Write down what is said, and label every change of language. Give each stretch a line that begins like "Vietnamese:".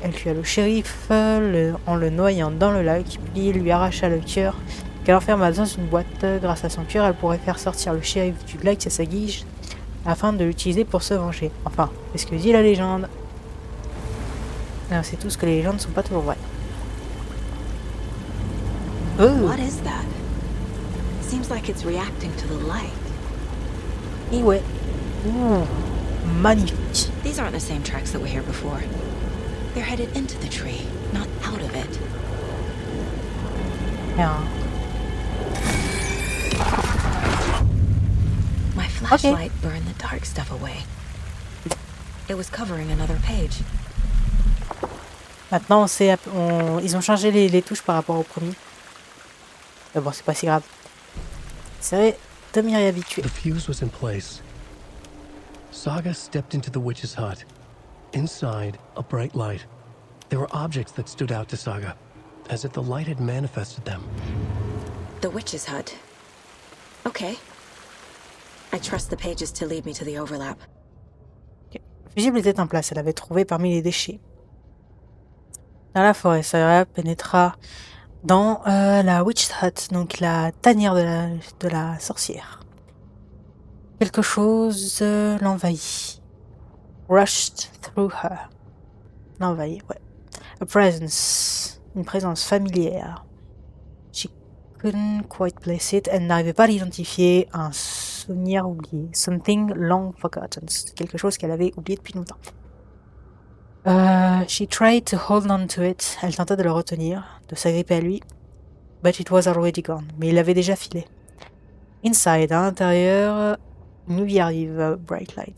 French: Elle tua le shérif en le noyant dans le lac, puis lui arracha le cœur qu'elle enferma dans une boîte. Grâce à son cœur, elle pourrait faire sortir le shérif du lac à sa guise afin de l'utiliser pour se venger. Enfin, c'est ce que dit la légende. Alors, c'est tout ce que les légendes ne sont pas toujours vraies. Oh.
English: What is that? Seems like it's reacting to the light.
French: Et ouais. Ouh, magnifique.
English: These aren't the same tracks that were here before. They're headed into the tree, not out of it. Yeah. My flashlight burned the dark stuff away. It was covering another page.
French: Maintenant, ils ont changé les touches par rapport au premier. Mais bon, c'est pas si grave. C'est de m'y réhabituer.
English: The fuse was in place. Saga stepped into the witch's hut. Inside, a bright light. There were objects that stood out to Saga, as if the light had manifested them. The witch's hut. Okay. I trust the pages to lead me to the overlap. Okay.
French: Le fusible était en place, elle avait trouvé parmi les déchets. Dans la forêt, Saga pénétra dans la witch hut, donc la tanière de la sorcière. Quelque chose l'envahit.
English: Rushed through her.
French: L'envahit, ouais.
English: A presence.
French: Une présence familière.
English: She couldn't quite place it.
French: Elle n'arrivait pas à l'identifier. Un souvenir oublié.
English: Something long forgotten.
French: Quelque chose qu'elle avait oublié depuis longtemps.
English: She tried to hold on to it.
French: Elle tenta de le retenir, de s'agripper à lui.
English: But it was already gone.
French: Mais il avait déjà filé.
English: Inside,
French: à l'intérieur, une lumière vive,
English: bright lights.